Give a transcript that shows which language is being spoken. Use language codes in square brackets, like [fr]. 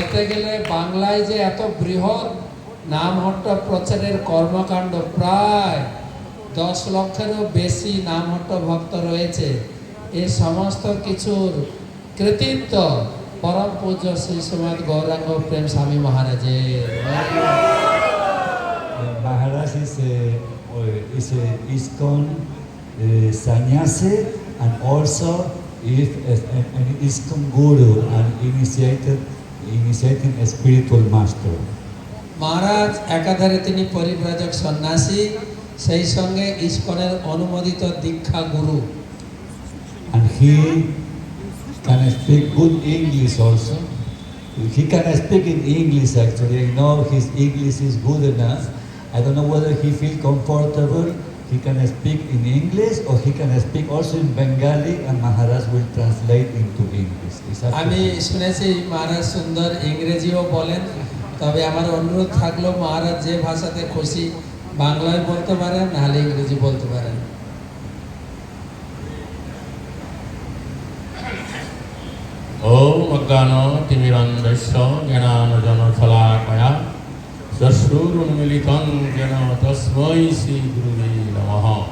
[bn] গেলে বাংলায় যে এত বৃহৎ নামহট্ট প্রচারের কর্মকাণ্ড, প্রায় 10 লক্ষেরও বেশি নামহট্ট ভক্ত রয়েছে, এই সমস্ত কিছুর কৃতিত্ব পরম পূজ্য শ্রী শ্রীমৎ গৌরাঙ্গ প্রেম স্বামী মহারাজের। [en] Maharaj is a ISKCON sannyasi, and also is an ISKCON guru and initiating a spiritual master. [bn] মহারাজ একাধারে তিনি পরিব্রাজক সন্ন্যাসী, সেই সঙ্গে ইস্কনের অনুমোদিত দীক্ষা গুরু। [en] And he can speak good English also. He can speak in English actually. I know his English is good enough. I don't know whether he feels comfortable. He can speak in English or he can speak also in Bengali, and Maharaj will translate into English. [bn] আমি শুনেছি মহারাজ সুন্দর ইংরেজিও বলেন, তবে আমার অনুরোধ থাকলো মহারাজ যে ভাষাতে খুশি বাংলায় বলতে পারেন, নাহলে ইংরেজি বলতে পারেন। [sa] ওম অজ্ঞানো তিমিরন্ধস্য জ্ঞানাঞ্জনশলাকয়া চক্ষুরুন্মিলিতং যেন তস্मै শ্রী গুরুবে নমঃ।